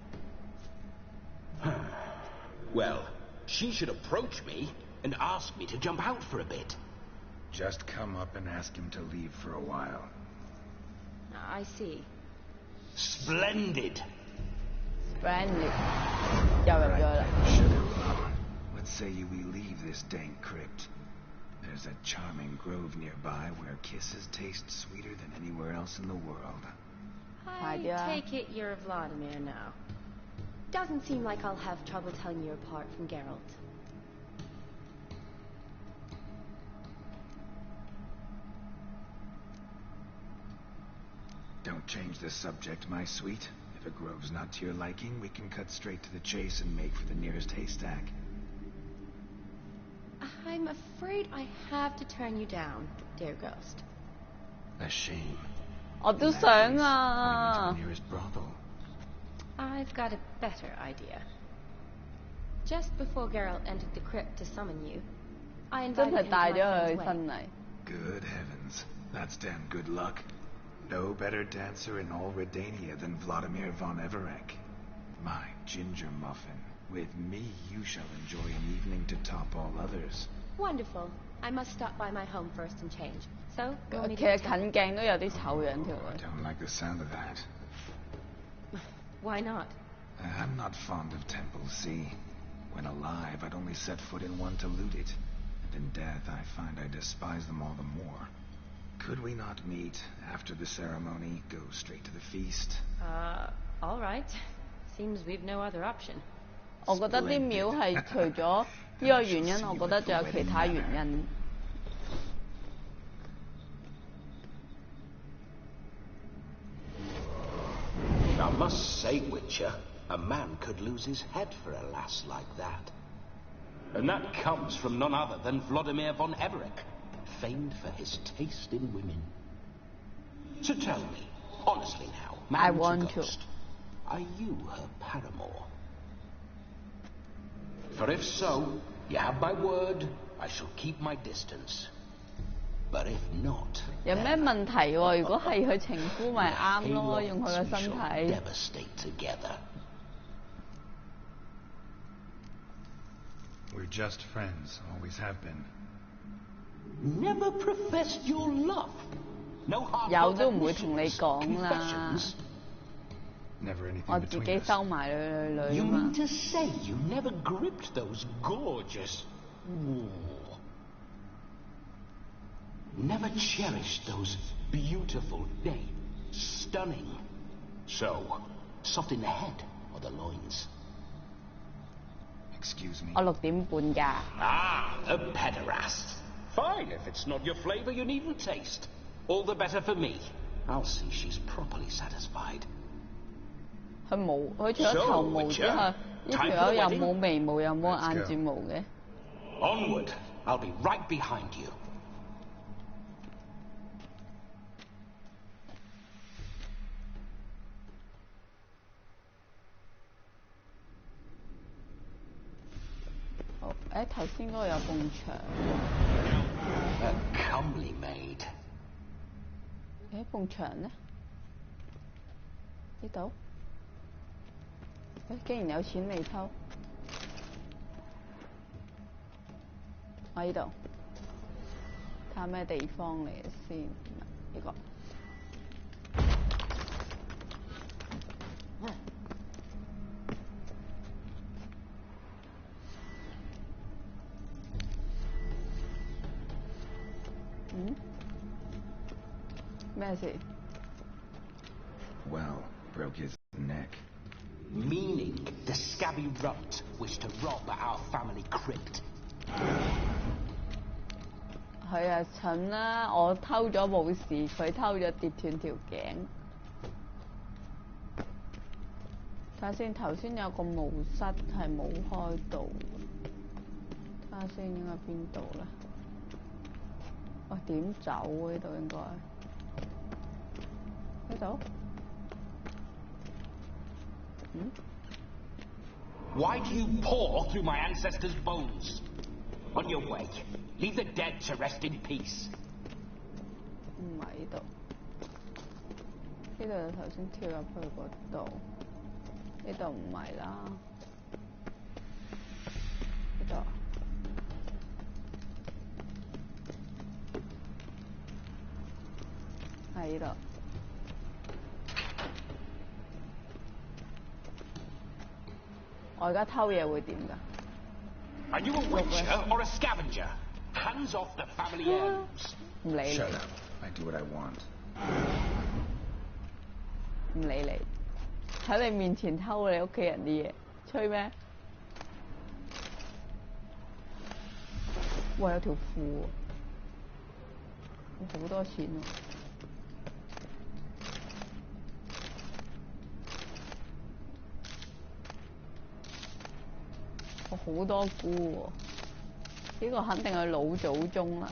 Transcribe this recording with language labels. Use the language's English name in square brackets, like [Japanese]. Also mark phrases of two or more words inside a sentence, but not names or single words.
[English] Well, she should approach me and ask me to jump out for a bit. Just come up and ask him to leave for a while. I see. Splendid. [Cantonese] Splendid 又入咗啦。 [English] Sugar, what say you we leave this dank crypt? There's a charming grove nearby where kisses taste sweeter than anywhere else in the world. I take it you're Vladimir now. Doesn't seem like I'll have trouble telling you apart from Geralt. Don't change the subject, my sweet. If a grove's not to your liking, we can cut straight to the chase and make for the nearest haystack. I'm afraid I have to turn you down, dear ghost. A shame. [Cantonese] 我都想啊。 [English] Nearest brothel. I've got a better idea. Just before Geralt entered the crypt to summon you, I [Cantonese] 真 [English] invited [Cantonese] 係 [English] him to [Cantonese] 帶 [English] my [Cantonese] 咗佢 [English] friend's [Cantonese] 去 [English] wedding. [Cantonese] 婚禮。 [English] Good heavens. That's damn good luck. No better dancer in all Redania than Vladimir von Everek. My ginger muffin. With me, you shall enjoy an evening to top all others. Wonderful. I must stop by my home first and change. So, we'll meet [Cantonese] 其實 [English] at the temple. [Cantonese] 近鏡都有啲醜樣條 [English] I [Cantonese] 女。 [English] don't like the sound of that. Why not? I'm not fond of temples, see? When alive, I'd only set foot in one to loot it. And in death, I find I despise them all the more. Could we not meet after the ceremony, go straight to the feast? All right. Seems we've no other option. [Cantonese] 我覺得啲廟係除咗呢個原因，我覺得仲有其他原因。 [English] I must say, Witcher, a man could lose his head for a lass like that. And that comes from none other than Vladimir von Everek, famed for his taste in women. So tell me, honestly now, I man want to to. ghost, are you her paramour? For if so, you have my word, I shall keep my distance. But if not, [Cantonese] 有咩問題喎？如果係佢情夫咪啱咯， [English] hayloft [Cantonese] 用佢個 [English] we [Cantonese] 身 [English] shall [Cantonese] 體。 [English] devastate together. We're just friends, always have been. Never professed your love. No hard [Cantonese] 有都唔會同你講啦。 [English] confessions. Never anything [Cantonese] 我自己 [English] between us. [Cantonese] 收埋女 [English] You [Cantonese] 啊嘛 [English] mean。to say you never gripped those gorgeous... Never cherished those beautiful days? Stunning. So, soft in the head or the loins? Excuse me. [Cantonese] 我6點半㗎。 [English] Ah, a pederast. Fine, if it's not your flavor, you needn't taste. All the better for me. I'll see she's properly satisfied. [Cantonese] 佢除咗頭毛之後，呢條友又冇眉毛又冇眼睫毛嘅。 [English] Onward. I'll be right behind you. [Cantonese] 好，頭先嗰個有埲牆。 [English] A comely maid. [Cantonese] 埲牆呢？呢度？竟然有錢未偷？我呢度，睇下咩地方嚟先？呢個。咩事？ [English] Well, broke his neck. Meaning the scabby runt wished to rob our family crypt. [Cantonese] 佢啊蠢啦！我偷咗冇事，佢偷咗跌斷條頸。睇下先，頭先有個墓室係冇開到，睇下先應該邊度咧？喂，點走啊？呢度應該呢度？ [English] Why do you paw through my ancestors' bones? On your way. Leave the dead to rest in peace. [Cantonese] 唔係呢度，呢度頭先跳入去嗰度，呢度唔係啦，呢度係呢度。我而家偷嘢會點㗎？ [English] Are you a witcher or a scavenger? Hands off the family heirlooms. [Cantonese] 唔理 [English] Shut [Cantonese] 你， [English] up. I do what I want. [Cantonese] 唔理你，喺你面前偷你屋企人啲嘢，吹咩？哇！有條褲喎，好多錢喎！我好多菇喎，呢個肯定係老祖宗啦。